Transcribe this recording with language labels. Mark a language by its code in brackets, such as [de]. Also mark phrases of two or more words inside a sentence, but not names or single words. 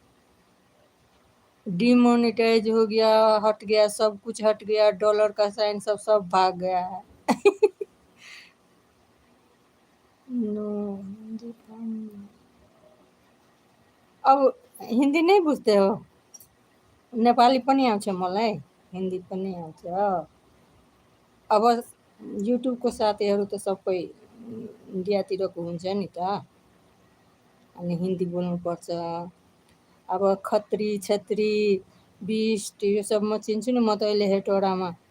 [hi] डिमोनेटाइज हो गया, हट गया, सब कुछ हट गया, डॉलर का साइन सब सब भाग गया है। नो अब हिंदी नहीं बुझते हो? [ne] नेपाली पनि आउँछ मलाई, हिन्दी पनि आउँछ। अब युट्युबको साथीहरू त सबै इन्डियातिरको हुन्छ नि त, अनि हिन्दी बोल्नुपर्छ। अब खत्री छत्री बिस्ट यो सब म चिन्छु नि, म त अहिले हेटौडामा।